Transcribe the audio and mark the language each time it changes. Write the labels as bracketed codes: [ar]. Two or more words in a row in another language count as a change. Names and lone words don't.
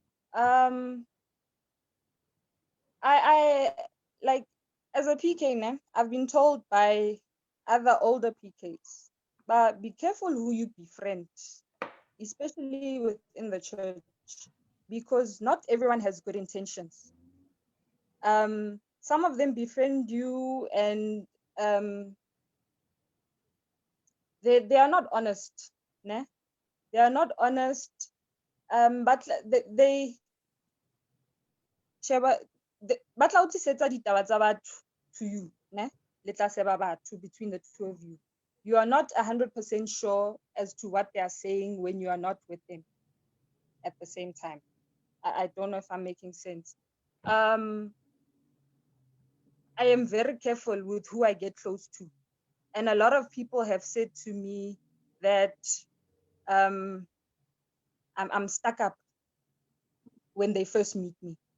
[en] I like, as a PK now, I've been told by other older PKs, but be careful who you befriend, especially within the church, because not everyone has good intentions. Some of them befriend you and they are not honest, ne? They are not honest, but they [st] batla o tlisetsa ditaba tsa batho [en] to you, ne? [st] Le tla sheba batho [en] between the two of you. You are not 100% sure as to what they are saying when you are not with them at the same time. I don't know if I'm making sense. I am very careful with who I get close to. And a lot of people have said to me that I'm stuck up when they first meet me.